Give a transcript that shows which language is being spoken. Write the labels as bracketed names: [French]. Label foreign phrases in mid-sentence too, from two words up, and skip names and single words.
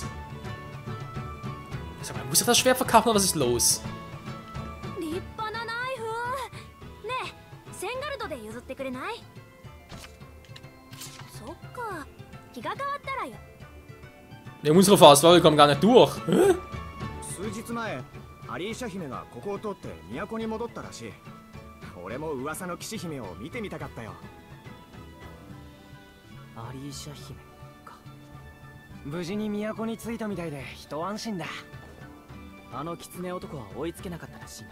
[German] Sag mal, muss ich das Schwert verkaufen oder was ist los? Ja, unsere Phase war, wir kommen gar nicht durch. Hä? [Japanese] 数日前、アリーシャ姫がここを通って都に戻ったらしい。俺も噂の騎士姫を見てみたかったよ。アリーシャ姫。無事に都に着いたみたいで一安心だ。あの狐男は追いつけなかったらしいな。